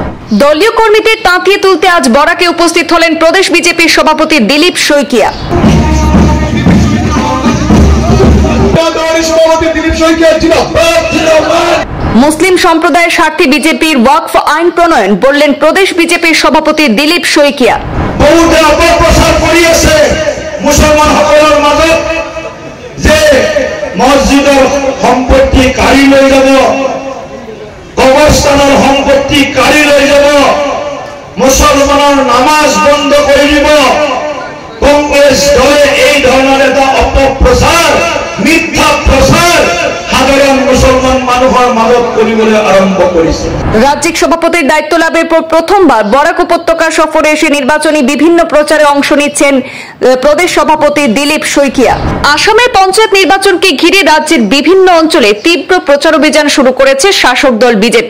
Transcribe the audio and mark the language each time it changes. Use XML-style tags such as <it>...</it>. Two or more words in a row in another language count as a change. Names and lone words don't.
<bn>দলীয় কর্মীদের তাঁতিয়ে তুলতে আজ বরাকে উপস্থিত হলেন প্রদেশ বিজেপির সভাপতি দিলীপ শইকিয়া। মুসলিম সম্প্রদায়ের স্বার্থে বিজেপির ওয়াকফ আইন প্রণয়ন বললেন প্রদেশ বিজেপির সভাপতি দিলীপ শইকিয়া।</bn> <as>বহুতে অপপ্রচার কৰি আছে মুছলমানসকলৰ মাজত যে মছজিদৰ সম্পত্তি কাঢ়ি লৈ যাব, কবৰস্থানৰ সম্পত্তি কাঢ়ি লৈ যাব, মুছলমানৰ নামাজ বন্ধ কৰি দিব। কংগ্ৰেছ দলে এই ধৰণৰ এটা অপপ্ৰচাৰ, মিথ্যা প্ৰচাৰ সাধারণ মুসলমান মানুষের মাজত কৰিবলৈ</as> <bn>আরম্ভ করেছে। রাজ্যিক সভাপতির দায়িত্ব লাভের পর প্রথমবার বরাক উপত্যকা সফরে এসে নির্বাচনী বিভিন্ন প্রচারে অংশ নিচ্ছেন প্রদেশ সভাপতি দিলীপ শইকিয়া। আসামের পঞ্চায়েত নির্বাচনকে ঘিরে রাজ্যের বিভিন্ন অঞ্চলে তীব্র প্রচার অভিযান শুরু করেছে শাসক দল বিজেপি।</bn>